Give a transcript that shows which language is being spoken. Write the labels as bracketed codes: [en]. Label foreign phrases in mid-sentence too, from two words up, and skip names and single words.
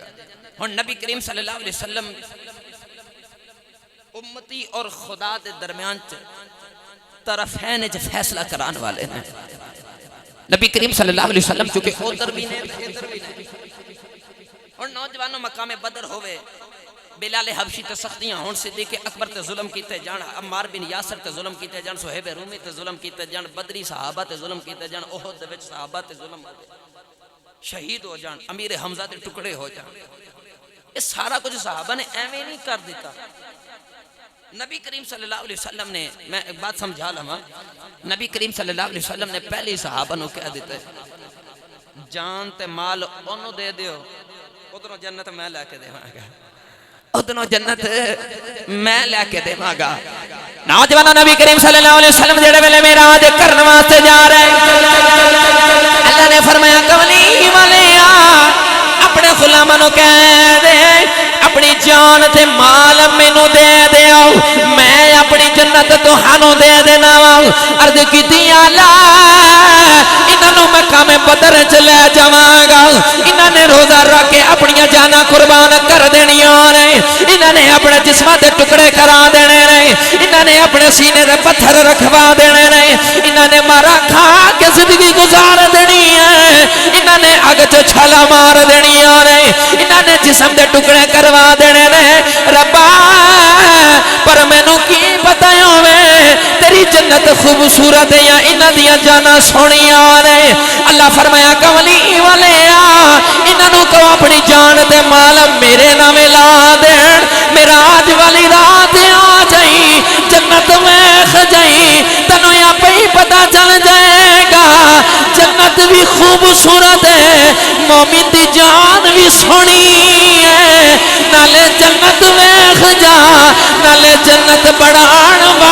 [pa] اور نبی کریم [ar] صلی اللہ علیہ وسلم [pa] امتی اور خدا دے درمیان طرفین فیصلہ کران والے ہیں۔ [ur] نبی کریم [ar] صلی اللہ علیہ وسلم [ur] چونکہ ادھر بھی نہیں ادھر بھی نہیں۔ [pa] اور نوجوانوں مقام بدر ہوئے، بلال حبشی تے سختیاں ہون، صدیق اکبر تے ظلم کیتے جان، عمار بن یاسر تے ظلم کیتے جان، صہیب رومی تے ظلم کیتے جان، بدری صحابہ تے ظلم کیتے جان، احد دے وچ صحابہ تے ظلم شہید ہو جان، امیر حمزہ دے ٹکڑے ہو جان۔ یہ سارا کچھ صحابہ نے ایویں نہیں کر دیتا۔ نبی کریم [ar] صلی اللہ علیہ وسلم [pa] نے، میں ایک بات سمجھا لما، نبی کریم [ar] صلی اللہ علیہ وسلم [pa] نے پہلی صحابہ نو کہہ دیتا ہے جان تے مال انہوں دے دیو، ادھروں جنت میں لے کے دے گا، ادھروں جنت میں لے کے دے گا۔ نوجوانوں، نبی کریم [ar] صلی اللہ علیہ وسلم [pa] جڑے ویلے معراج کرن واسطے جا رہے، اللہ نے فرمایا کملی والیا اپنے غلاماں نو کہہ دے اپنی جان تے مال مینوں دے دیو، میں اپنی جنت تہانوں دے دینا وا۔ عرض کیتی اللہ انہاں نوں مقام بدر چ لے جاواں گا، انہاں نے روزہ رکھ کے اپنی جاناں قربان کر دینیاں نے، انہاں نے اپنے جسماں دے ٹکڑے کرا دینے نے، انہاں نے اپنے سینے دے پتھر رکھوا دینے نے، انہاں نے مارا کھا کے زندگی گزار دینی ہے، انہاں نے اگ چ چھالا مار دینیاں نے، انہاں نے جسم دے ٹکڑے کروا دینے نے۔ ربا پر مینوں کی پتہ ہوے تیری جنت خوبصورت ہے یا انہاں دیاں جاناں سونیاں نے۔ اللہ فرمایا کملی والیا انہاں نوں کہو اپنی جان تے مال میرے نام لا دین، معراج والی رات آ جائی، جنت ویکھ جائی، تینوں آپے ہی پتہ چل جائے گا جنت بھی خوبصورت ہے، مومن دی جان بھی سونی ہے، نالے جنت ویکھ جا، نالے جنت بڑھان